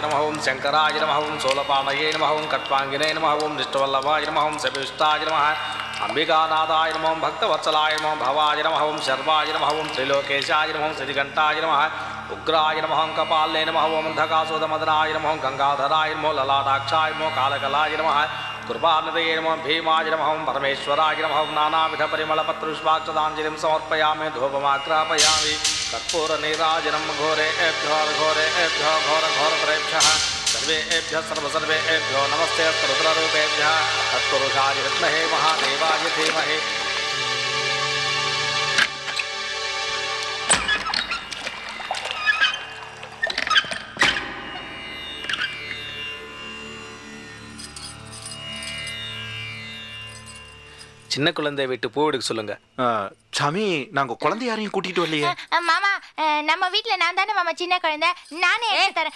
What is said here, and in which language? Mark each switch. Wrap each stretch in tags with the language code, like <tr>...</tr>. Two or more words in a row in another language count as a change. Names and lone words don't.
<sa>नमः, ॐ शङ्कराय नमः, ॐ शूलपाणये नमः, ॐ खट्वाङ्गिने नमः, ॐ विष्णुवल्लभाय नमः, ॐ शिपिविष्टाय नमः, अम्बिकानाथाय नमः, ॐ भक्तवत्सलाय नमः, भवाय नमः, ॐ शर्वाय नमः, ॐ त्रिलोकेशाय नमः, ॐ श्रीकण्ठाय नमः, उग्राय नमः, ॐ कपालिने नमः, ॐ अन्धकासुरसूदनाय नमः, ॐ गङ्गाधराय नमः, ललाटाक्षाय नमः, कालकालाय नमः, कृपानदये नमः, भीमाय नमः, परमेश्वराय नमः, नानाविधपरिमलपत्रपुष्पाक्षताञ्जलिं समर्पयामि, धूपमाग्रापयामि, कर्पूरनीराजनं घोरेभ्यो घोरेभ्यो घोरघोरतरेभ्यः सर्वेभ्यः सर्वसर्वेभ्यो नमस्ते रुद्ररूपेभ्यः तत्पुरुषाय विद्महे महादेवाय धीमहि.</sa> <ta>சின்ன குழந்தை விட்டு பூ எடுக்க சொல்லுங்க. சாமி நாங்க குழந்தை யாரையும் கூட்டிட்டு வரலையே. மாமா நம்ம வீட்ல நான் தானே மாமா சின்ன குழந்தை, நானே எடுத்து தரேன்.</ta>